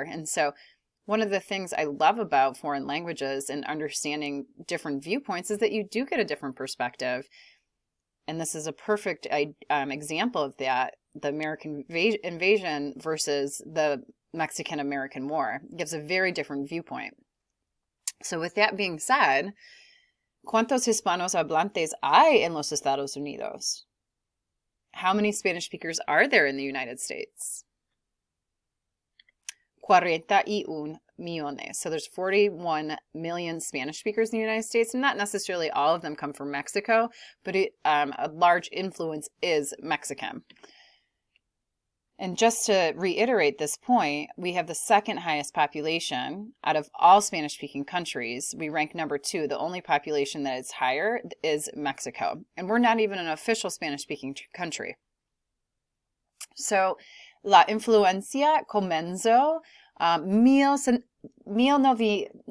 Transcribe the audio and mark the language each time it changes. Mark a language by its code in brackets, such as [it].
[en] And so one of the things I love about foreign languages and understanding different viewpoints is that you do get a different perspective. And this is a perfect example of that, the American invasion versus the Mexican-American War. It gives a very different viewpoint. So with that being said, [es] ¿cuántos hispanos hablantes hay en los Estados Unidos? [en] How many Spanish speakers are there in the United States? [es] 41 millones. [en] So there's 41 million Spanish speakers in the United States, and not necessarily all of them come from Mexico, but a large influence is Mexican. And just to reiterate this point, we have the second highest population out of all Spanish-speaking countries. We rank number 2. The only population that is higher is Mexico. And we're not even an official Spanish-speaking country. [es] So, la influencia comenzó 1870.